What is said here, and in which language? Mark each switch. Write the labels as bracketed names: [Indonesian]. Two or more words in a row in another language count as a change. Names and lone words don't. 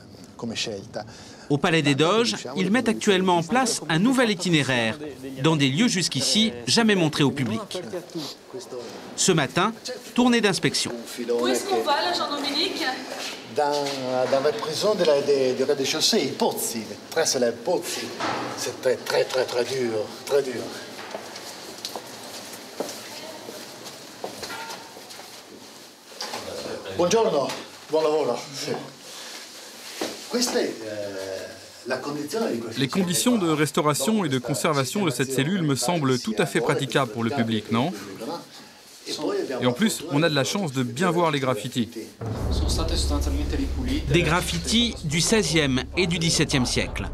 [French] Au Palais des Doges, ils mettent actuellement en place un nouvel itinéraire, dans des lieux jusqu'ici jamais montrés au public. Ce matin, tournée d'inspection. Où est-ce qu'on va, là, Jean-Dominique? Dans la prison du rez-de-chaussée, [Italian] i Pozzi, presso les Pozzi. [French] C'est très dur, très dur. [Italian] Buongiorno, buon lavoro. [French] Les conditions de restauration et de conservation de cette cellule me semblent tout à fait praticables pour le public, non? Et en plus, on a de la chance de bien voir les graffitis. Des graffitis du XVIe et du XVIIe siècle.